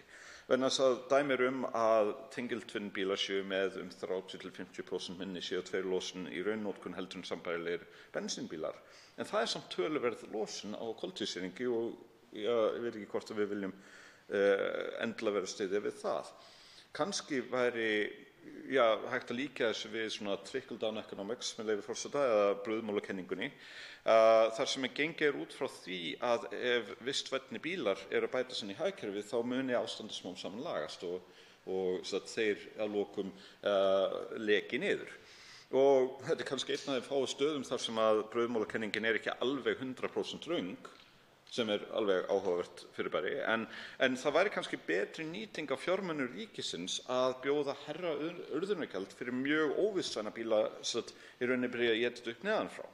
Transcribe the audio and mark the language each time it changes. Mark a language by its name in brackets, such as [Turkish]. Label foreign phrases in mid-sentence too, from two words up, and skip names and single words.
[Icelandic] Vegna þess að dæmi að tengiltvinnbílar séu með 30–50% minni CO2-losun í raunnotkun heldur en sambærilegir bensínbílar. En það samt töluverð losun á koltvísýringi og ég veit ekki hvort að við viljum endilega vera styðja við það. Kannski væri hægt að líka þessu við svona [English] trickle-down economics [Icelandic] með leyfi forseta eða brauðmálakenningunni, þar sem gengið út frá því að ef vistvænni bílar eru að bæta sig inn í hagkerfið þá muni ástandið smám saman lagast og þeir að lokum leki niður. Og þetta kannski einn af þeim fáu stöðum þar sem að brauðmálakenningin ekki alveg 100% röng, sem alveg áhugavert fyrirbæri, en það væri kannski betri nýting af fjármunum ríkisins að bjóða hærra urðunargjald fyrir mjög óvissvæna bíla í rauninni byrja að éta upp neðan frá.